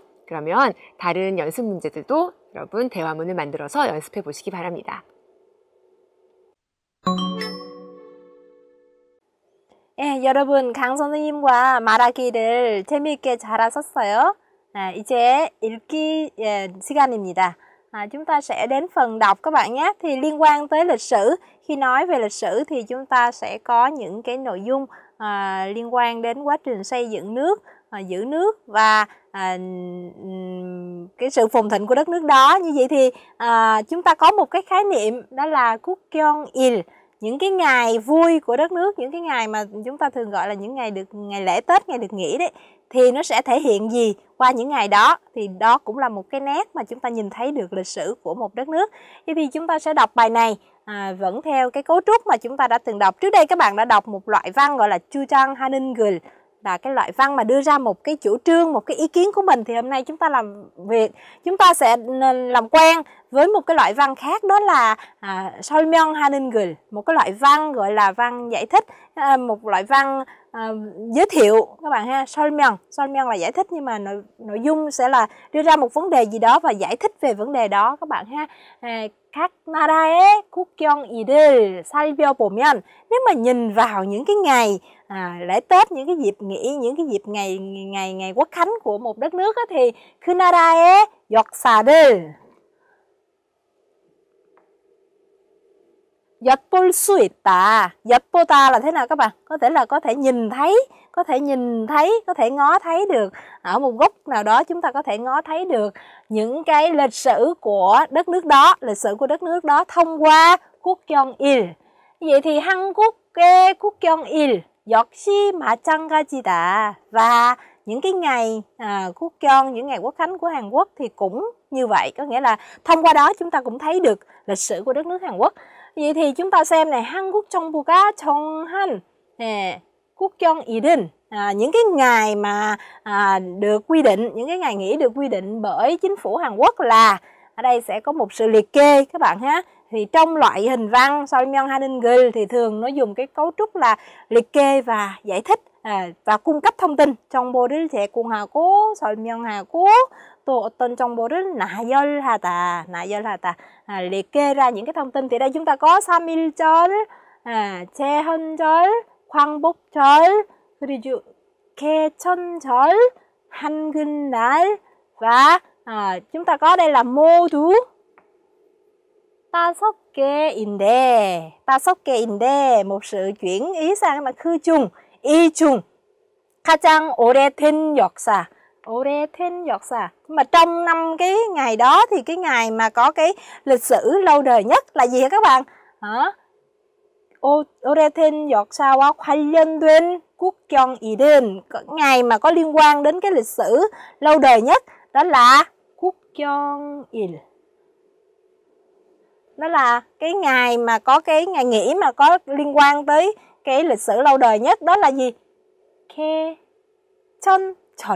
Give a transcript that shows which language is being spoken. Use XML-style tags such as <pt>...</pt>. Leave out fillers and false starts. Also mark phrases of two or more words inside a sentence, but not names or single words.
<ko>그러면 다른 연습 문제들도 여러분 대화문을 만들어서 연습해 보시기 바랍니다. 예, 여러분 강 선생님과 말하기를 재미있게 잘하셨어요. 이제 읽기 시간입니다.</ko> <vi>Chúng ta sẽ đến phần đọc các bạn nhé. Thì liên quan tới lịch sử, khi nói về lịch sử thì chúng ta sẽ có những cái nội dung liên quan đến quá trình xây dựng nước, giữ nước và cái sự phồn thịnh của đất nước đó. Như vậy thì chúng ta có một cái khái niệm đó là 국경일, những cái ngày vui của đất nước, những cái ngày mà chúng ta thường gọi là những ngày ngày lễ Tết, ngày được nghỉ đấy. thì nó sẽ thể hiện gì qua những ngày đó. Thì đó cũng là một cái nét mà chúng ta nhìn thấy được lịch sử của một đất nước. Vậy thì chúng ta sẽ đọc bài này vẫn theo cái cấu trúc mà chúng ta đã từng đọc. Trước đây các bạn đã đọc một loại văn gọi là</vi> <ko>주장 하는 글,</ko> <vi>là cái loại văn mà đưa ra một cái chủ trương, một cái ý kiến của mình. Thì hôm nay chúng ta chúng ta sẽ làm quen với một cái loại văn khác, đó là</vi> <ko>설명하는 글,</ko> <vi>một cái loại văn gọi là văn giải thích, một loại văn giới thiệu các bạn ha. 설명 là giải thích, nhưng mà nội dung sẽ là đưa ra một vấn đề gì đó và giải thích về vấn đề đó các bạn ha.</vi> <ko>Các 나라의 국경일을 살펴보면,</ko> <vi>nếu mà nhìn vào những cái ngày lễ Tết, những cái dịp nghỉ, những cái dịp ngày Quốc khánh của một đất nước thì</vi> <ko>그 나라의 역사를 엿볼 수 있다.</ko> <vi>엿보다 là thế nào các bạn? Có thể nhìn thấy, có thể ngó thấy được. Ở một góc nào đó chúng ta có thể ngó thấy được những cái lịch sử của đất nước đó, thông qua 국경일. Vậy thì</vi> <ko>한국의 국경일 역시 마찬가지다.</ko> <vi>Và những cái ngày quốc 경일, những ngày Quốc khánh của Hàn Quốc thì cũng như vậy, có nghĩa là thông qua đó chúng ta cũng thấy được lịch sử của đất nước Hàn Quốc. Vậy thì chúng ta xem này,</vi> <ko>한국 정부가 정한 국경일은,</ko> <vi>những cái ngày mà được quy định, những cái ngày nghỉ được quy định bởi chính phủ Hàn Quốc là, ở đây sẽ có một sự liệt kê các bạn ha. Thì trong loại hình văn</vi> <ko>설명하는 글</ko> <vi>thì thường nó dùng cái cấu trúc là liệt kê và giải thích và cung cấp thông tin.</vi> <ko>정보를 제공하고 설명하고 또 어떤 정보를 나열하다.</ko> <vi>Liệt kê ra những cái thông tin. Thì đây chúng ta có 3.1절, 제헌절, 광복절, 그리고 개천절, 한글날, và chúng ta có đây là</vi> <ko>모두 5개인데</ko> <vi>một sự chuyển ý sang là khư chung, y chung,</vi> <ko>가장 오래된 역사.</ko> <vi>Mà trong 5 cái ngày đó thì cái ngày mà có cái lịch sử lâu đời nhất là gì hả các bạn?</vi> <ko>오래된 역사와 관련된 국경일은,</ko> <vi>ngày mà có liên quan đến cái lịch sử lâu đời nhất đó là 국경일. Đó là cái ngày mà có cái ngày nghỉ mà có liên quan tới cái lịch sử lâu đời nhất, đó là gì?</vi> <ko>개천절.</ko>